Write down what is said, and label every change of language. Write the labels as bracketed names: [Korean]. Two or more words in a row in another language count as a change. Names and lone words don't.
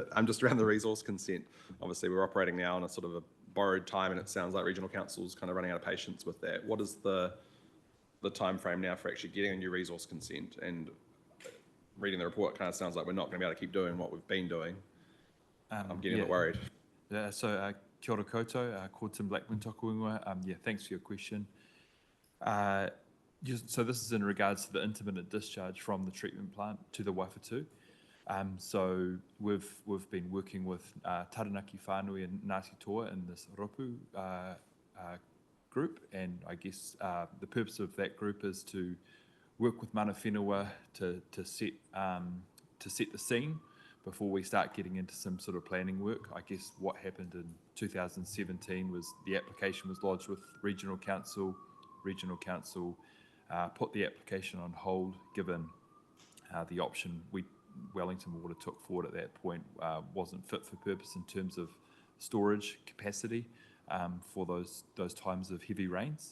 [English] I'm just around the resource consent. Obviously, we're operating now on a sort of a borrowed time, and it sounds like regional council's kind of running out of patience with that. What is the time frame now for actually getting a new resource consent? And reading the report, kind of sounds like we're not going to be able to keep doing what we've been doing. I'm getting a bit worried. Yeah, so [Māori] kia ora koutou, ko Tim Blackman toku ingoa. [English] Yeah, thanks for your question. So this is in regards to the intermittent discharge from the treatment plant to the Waiwhatu. So we've been working with Taranaki Whānui and Ngāti Toa in this Ropu group, and I guess the purpose of that group is to work with [Māori] mana whenua [English] to set the scene before we start getting into some sort of planning work. I guess what happened in 2017 was the application was lodged with Regional Council. Regional Council put the application on hold given the option Wellington Water took forward at that point wasn't fit for purpose in terms of storage capacity for those times of heavy rains.